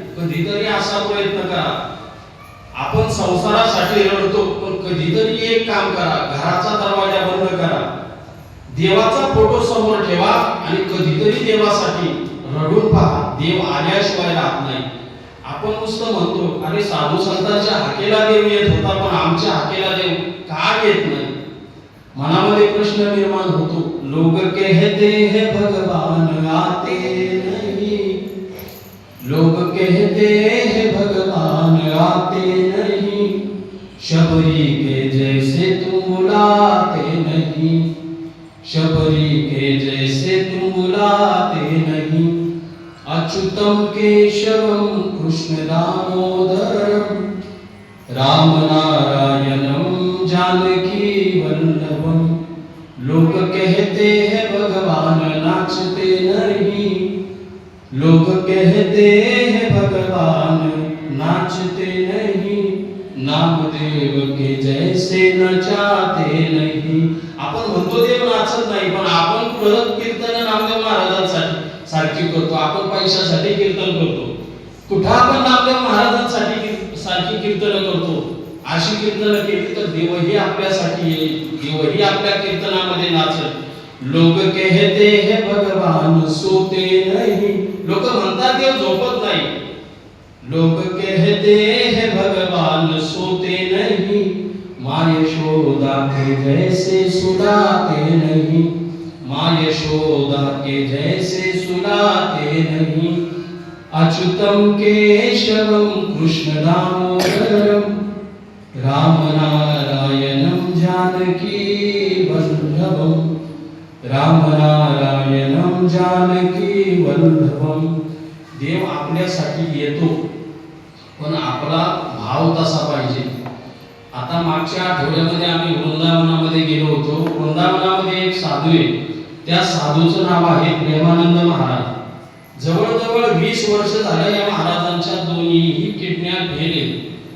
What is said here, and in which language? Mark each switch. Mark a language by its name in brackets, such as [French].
[Marathi] कधीतरी असा प्रयत्न करा. आपण संसारासाठी रडतो, पण कधीतरी एक काम करा, घराचा दरवाजा बंद करा, देवाचा फोटो समोर ठेवा आणि कधीतरी देवासाठी रडून पहा. देव आल्याशिवाय राहत नाही. आपण नुसतं म्हणतो अरे साधू संतांच्या हाकेला देव येत होता, पण आमच्या हाकेला देव का येत नाही. मनामध्ये प्रश्न निर्माण होतो. [Hindi] लोग कहते हैं भगवान आते नहीं, लोग कहते हैं भगवान आते नहीं, शबरी के जैसे तुम बुलाते नहीं, शबरी के जैसे तुम बुलाते नहीं, अच्युतम केशवम कृष्ण दामोदरम, राम नारायणम जानकी वल्लभम. लोग कहते हैं भगवान नाचते नहीं, लोग कहते हैं भगवान नाचते नहीं, नामदेव के जैसे नचाते नहीं. [Marathi] आपण म्हणतो देव नाचत नाही, पण आपण परत कीर्तन नामदेव महाराजांसाठी सारखी करतो. आपण पैशासाठी कीर्तन करतो. कुठं आपण नामदेव महाराजांसाठी सारखी कीर्तन करतो. अशी कीर्तन केली तर देवही आपल्यासाठी येईल, देवही आपल्या कीर्तनामध्ये नाचेल. [Hindi] लोक कहते हैं भगवान सोते नहीं, [Marathi] लोक म्हणतात देव झोपत नाही. [Hindi] लोक कहते हैं भगवान सोते नहीं, माँ यशोदा के जैसे सुलाते नहीं, माँ यशोदा के जैसे सुलाते नहीं, अच्युतम केशवम कृष्ण दामोदरम, राम नारायणम जानकी वल्लभम, राम नारायणम जानकी वल्लभम. [Marathi] देव आपल्यासाठी येतो, पण आपला भाव तसा पाहिजे. आता मागच्या आठवड्यामध्ये आम्ही वृंदावनामध्ये गेलो होतो. वृंदावनामध्ये एक साधू आहे. त्या साधूचं नाव आहे प्रेमानंद महाराज. जवळजवळ 20 वर्ष झालं या महाराजांच्या दोन्हीही किडन्या फेल आहेत.